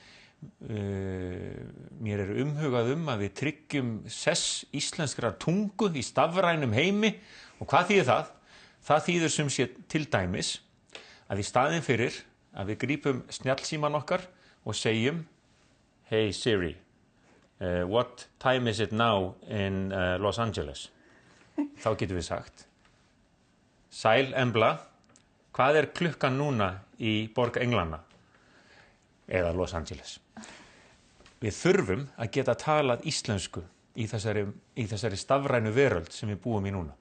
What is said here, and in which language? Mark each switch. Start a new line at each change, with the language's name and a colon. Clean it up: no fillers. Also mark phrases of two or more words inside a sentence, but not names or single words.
Icelandic: Mér umhugað að við tryggjum sess íslenskrar tungu í stafrænum heimi og hvað þýðir það? Það þýðir sem sé til dæmis að í staðinn fyrir að við grípum snjallsíman okkar og segjum
English: Hey Siri, what time is it now in Los Angeles?
Icelandic: Þá getum við sagt Sæl Embla, hvað klukkan núna í borg Englana eða Los Angeles? Við þurfum að geta talað íslensku í þessari stafrænu veröld sem við búum í núna.